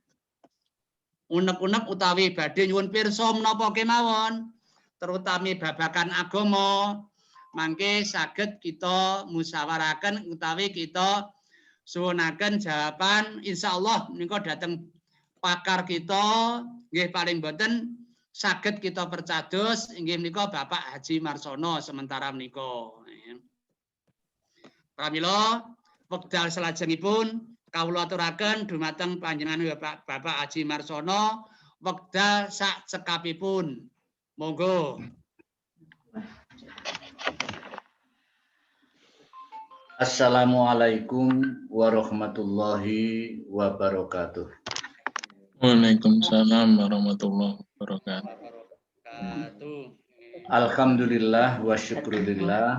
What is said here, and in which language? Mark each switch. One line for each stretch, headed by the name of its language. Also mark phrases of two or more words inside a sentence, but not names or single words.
Javanese: unek-unek utawi badhe nyuwun pirsa menapa kemawon terutami babakan agama, mangke saged kita musyawarahkan utawi kita suwunaken jawaban insyaallah menika dhateng pakar kita nggih paling boten saged kita percados inggih menika Bapak Haji Marsono sementara menika. Pramila wekdal salajengipun kawula aturaken dumateng panjenengan Bapak Haji Marsono wekdal sak cekapipun. Monggo.
Arabic: السلام عليكم ورحمة الله وبركاته. وعليكم السلام ورحمة الله وبركاته. الحمد لله والشكر لله.